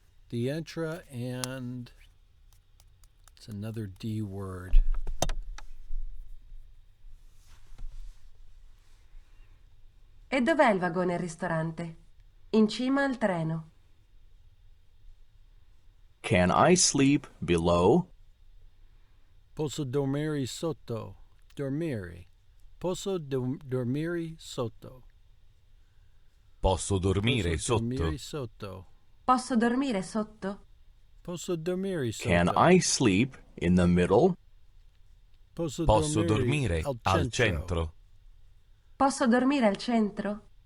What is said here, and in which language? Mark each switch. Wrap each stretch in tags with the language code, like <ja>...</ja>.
<en>Dientra and it's another D word.</en> <it>E dov'è il vagone ristorante? In cima al treno.</it> <en>Can I sleep below?</en> <it>Posso dormire sotto. Dormire. Posso dormire sotto. Posso dormire Posso sotto? dormire sotto. Posso dormire sotto? Posso dormire sotto.</it> <en>Can I sleep in the middle?</en> <it>Posso dormire al centro? Posso dormire al centro?</it>